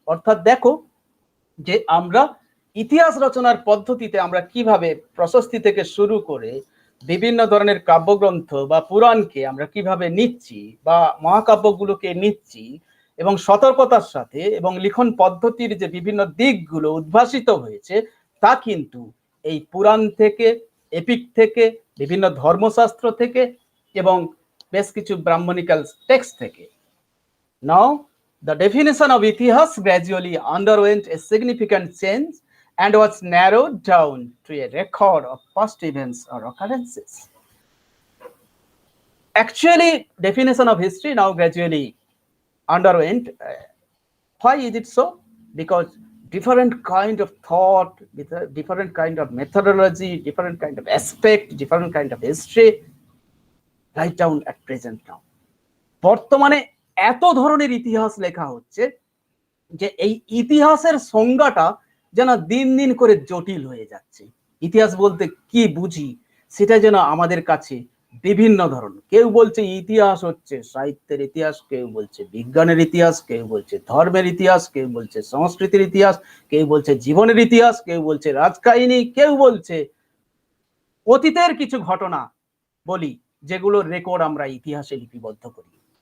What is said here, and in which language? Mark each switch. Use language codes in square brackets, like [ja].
[bn] অর্থাৎ দেখো যে আমরা ইতিহাস রচনার পদ্ধতিতে আমরা কিভাবে প্রশস্তি থেকে শুরু করে বিভিন্ন ধরনের কাব্যগ্রন্থ বা পুরাণকে আমরা কিভাবে নিচ্ছি বা মহাকাব্যগুলোকে নিচ্ছি, এবং সতর্কতার সাথে, এবং লিখন পদ্ধতির যে বিভিন্ন দিকগুলো উদ্ভাসিত হয়েছে, তা কিন্তু এই পুরাণ থেকে, এপিক থেকে, বিভিন্ন ধর্মশাস্ত্র থেকে এবং বেশ কিছু ব্রাহ্মণিক্যাল টেক্সট থেকে। [en] Now the definition of Itihas gradually underwent a significant change and was narrowed down to a record of past events or occurrences. Actually, definition of history now gradually underwent. Why is it so? Because different kind of thought, different kind of methodology, different kind of aspect, different kind of history right down at present now. [bn] বর্তমানে এত ধরনের ইতিহাস লেখা হচ্ছে যে এই ইতিহাসের সংজ্ঞাটা যেন দিন দিন করে জটিল হয়ে যাচ্ছে। ইতিহাস বলতে কি বুঝি সেটা যেন আমাদের কাছে বিভিন্ন ধরনের, কেউ বলছে ইতিহাস হচ্ছে সাহিত্যের ইতিহাস, কেউ বলছে বিজ্ঞানের ইতিহাস, কেউ বলছে ধর্মের ইতিহাস, কেউ বলছে সংস্কৃতির ইতিহাস, কেউ বলছে জীবনের ইতিহাস, কেউ বলছে রাজকাহিনী, কেউ বলছে অতীতের কিছু ঘটনা বলি যেগুলোর রেকর্ড আমরা ইতিহাসে লিপিবদ্ধ করি।